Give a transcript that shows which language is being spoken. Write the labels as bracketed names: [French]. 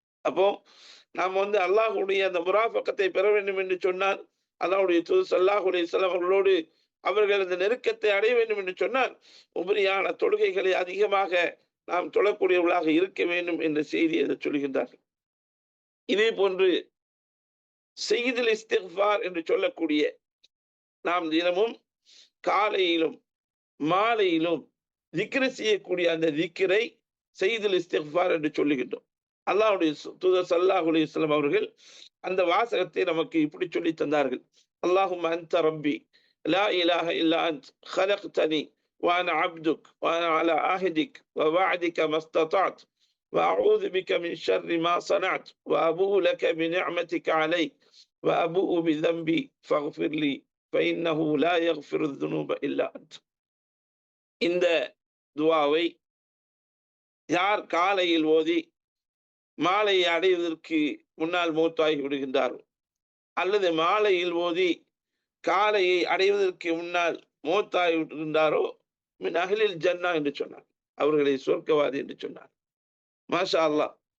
[Tamil] அப்போ நாம் அல்லாஹ்வுடைய அந்த முராஃபகத்தை பெற வேண்டும் என்று சொன்னால், அல்லாஹ்வுடைய தூதர் ஸல்லல்லாஹு அலைஹி வஸல்லம் அவர்களோடு அவர்கள் அந்த நெருக்கத்தை அடைய வேண்டும் என்று சொன்னால், உபரியான தொழுகைகளை அதிகமாக நாம் தொழக்கூடியவர்களாக இருக்க வேண்டும் என்ற செய்தியை சொல்கின்றார்கள். இதே போன்று செய்யுதுல் இஸ்திக்ஃபார் என்று சொல்லக்கூடிய, நாம் தினமும் காலையிலும் மாலையிலும் திக்ர் செய்யக்கூடிய அந்த திக்ரை செய்யுதுல் இஸ்திக்ஃபார் என்று சொல்லுகின்றோம். அல்லாஹ்வுடைய தூதர் ஸல்லல்லாஹு அலைஹி வஸல்லம் அவர்கள் அந்த வாசகத்தை நமக்கு இப்படி சொல்லி தந்தார்கள், [Arabic] அல்லாஹும்ம அன்த ரப்பி லா இலாஹ இல்லா அன்த் خلقتني وانا عبدك وانا على عهدك ووعدك ما استطعت واعوذ بك من شر ما صنعت وابوء لك بنعمتك علي وابوء بذنبي فاغفر لي فانه لا يغفر الذنوب الا انت. [Tamil] இந்த துஆவை யார் காலையில் ஓதி மாலையை அடைவதற்கு முன்னால் மௌத்தாகி விடுகின்றாரோ, அல்லது மாலையில் ஓதி காலையை அடைவதற்கு முன்னால் மௌத்தாகி விடுகின்றாரோ, [Arabic] மின் அஹ்லில் ஜன்னah [Tamil] என்று சொன்னார், அவர்களை சொர்க்கவாதி என்று சொன்னார். மாஷா அல்லாஹ்.